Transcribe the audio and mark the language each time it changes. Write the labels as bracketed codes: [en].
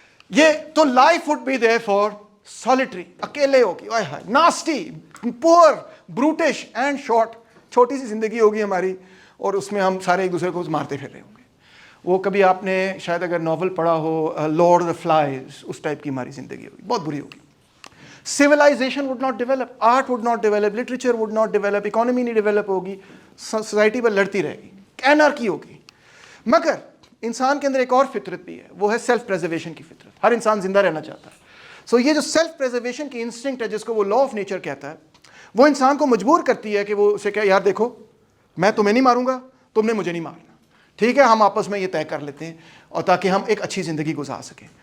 [en] یہ تو life would be there for solitary, [ur] اکیلے ہوگی, [en] Nasty, poor, brutish and short. [ur] چھوٹی سی زندگی ہوگی ہماری, اور اس میں ہم سارے ایک دوسرے کو مارتے پھر رہے ہوں گے. وہ کبھی آپ نے شاید اگر ناول پڑھا ہو lord of the flies, اس type کی ہماری زندگی ہوگی, بہت بری ہوگی. [en] civilization would not develop, art would not develop, literature would not develop, economy نہیں develop ہوگی, society [ur] پر لڑتی رہے گی, [en] anarchy ہوگی. [ur] مگر انسان کے اندر ایک اور فطرت بھی ہے, وہ ہے سیلف پریزرویشن کی فطرت. ہر انسان زندہ رہنا چاہتا ہے. سو یہ جو سیلف پریزرویشن کی انسٹنکٹ ہے, جس کو وہ لا آف نیچر کہتا ہے, وہ انسان کو مجبور کرتی ہے کہ وہ اسے کہے یار دیکھو میں تمہیں نہیں ماروں گا, تم نے مجھے نہیں مارنا, ٹھیک ہے, ہم آپس میں یہ طے کر لیتے ہیں, اور تاکہ ہم ایک اچھی زندگی گزار سکیں.